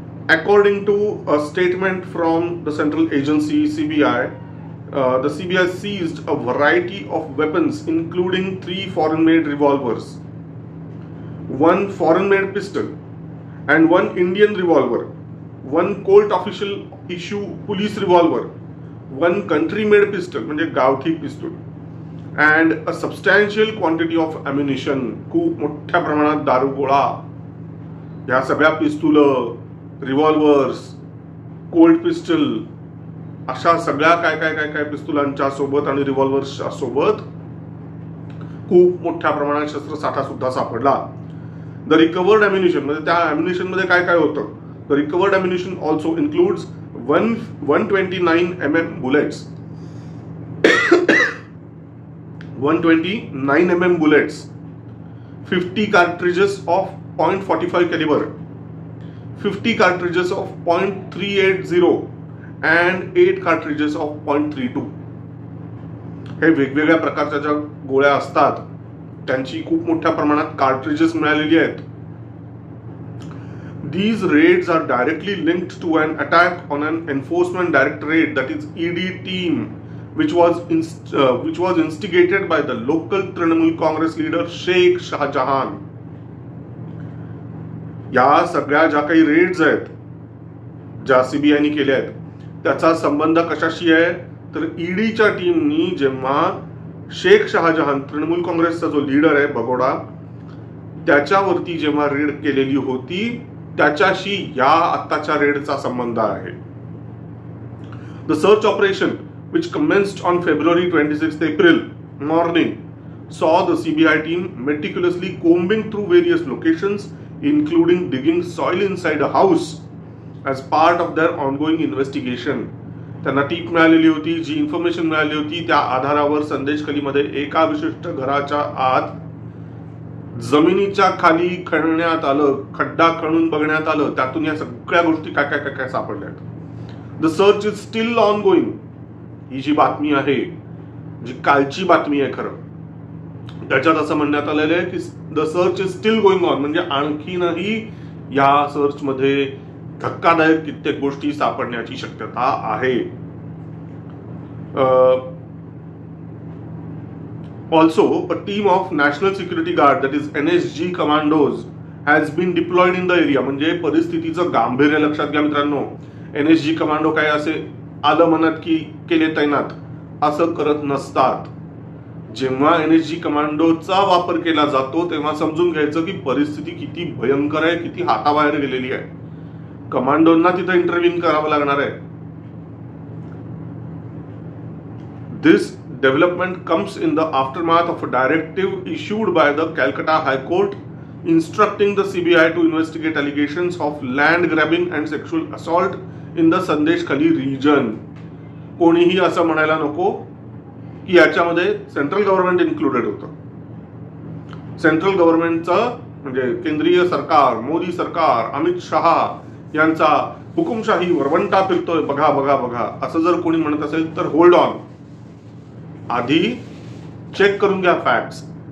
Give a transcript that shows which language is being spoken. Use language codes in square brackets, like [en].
[en] according to a statement from the central agency CBI, the CBI seized a variety of weapons including 3 foreign-made revolvers, 1 foreign-made pistol and 1 Indian revolver, 1 Colt official issue police revolver, 1 country-made pistol [mr] म्हणजे गावठी पिस्तूल, [en] and a substantial quantity of ammunition. [mr] खूप मोठ्या प्रमाणात दारुगोळा, या सगळ्या पिस्तूल, रिव्हॉल्वर्स, कोल्ड पिस्टल, अशा सगळ्या काय काय काय काय पिस्तुलांच्या सोबत आणि रिव्हॉल्वर्सच्या सोबत खूप मोठ्या प्रमाणात शस्त्रसाठा सुद्धा सापडला. [en] the recovered ammunition [mr] म्हणजे त्या अम्युनिशन मध्ये काय काय होतं, [en] The recovered ammunition also includes 129 mm bullets, 129 mm bullets, 50 cartridges of .45 caliber, 50 cartridges of .380 and 8 cartridges of .32. [mr] हे वेगवेगळ्या प्रकारच्या ज्या गोळ्या असतात त्यांची खूप मोठ्या प्रमाणात कार्ट्रिजेस मिळालेली आहेत. [en] These raids are directly linked to an attack on an enforcement directorate, that is ED team, which was instigated by the local Trinamool Congress leader Sheikh Shahjahan. [mr] या सगळ्या ज्या काही रेड्स आहेत ज्या सीबीआयने केल्या आहेत त्याचा संबंध कशाशी आहे तर ईडीच्या टीमनी जेव्हा शेख शहाजहान तृणमूल काँग्रेसचा जो लीडर आहे भगोडा त्याच्यावरती जेव्हा रेड केलेली होती त्याच्याशी या आत्ताच्या रेडचा संबंध आहे. [en] The search operation which commenced on February 26th April morning saw the CBI team meticulously combing through various locations including digging soil inside a house as part of their ongoing investigation. [mr] त्यांना टीप मिळालेली होती, जी information मिळाली होती त्या आधारावर संदेशखालीमध्ये एका विशिष्ट घराच्या आत जमिनीच्या खाली खणण्यात आलं, खड्डा खणून बघण्यात आलं, त्यातून या सगळ्या गोष्टी काय काय काय काय सापडल्या. [en] The search is still ongoing. [mr] ही जी बातमी आहे, जी कालची बातमी आहे खरं, त्याच्यात असं म्हणण्यात आलेलं आहे की [en] the search is still going on, [mr] म्हणजे आणखीनही या सर्च मध्ये धक्कादायक कित्येक गोष्टी सापडण्याची शक्यता आहे. [en] Also, a team of National Security Guard, that is NSG commandos, has been deployed in the area. [mr] म्हणजे परिस्थितीचं गांभीर्य लक्षात घ्या मित्रांनो. NSG कमांडो काय असे आलं म्हणत की केले तैनात असं करत नसतात. जेव्हा NSG कमांडोचा वापर केला जातो तेव्हा समजून घ्यायचं की परिस्थिती किती भयंकर आहे, किती हाताबाहेर गेलेली आहे. कमांडोंना तिथे इंटरव्ह्यू करावं लागणार आहे. [en] This development comes in the aftermath of a directive issued by the Calcutta High Court instructing the CBI to investigate allegations of land grabbing and sexual assault in the Sandesh-Khali region. [mr] कोणीही असं म्हणायला नको की याच्यामध्ये central government included होतं. Central गव्हर्नमेंटचं म्हणजे केंद्रीय सरकार, मोदी सरकार, अमित शहा यांचा हुकुमशाही वरवंटा फिरतोय, बघा बघा बघा असं जर कोणी म्हणत असेल तर [en] hold on, [mr] आधी चेक करून घ्या फॅक्ट्स.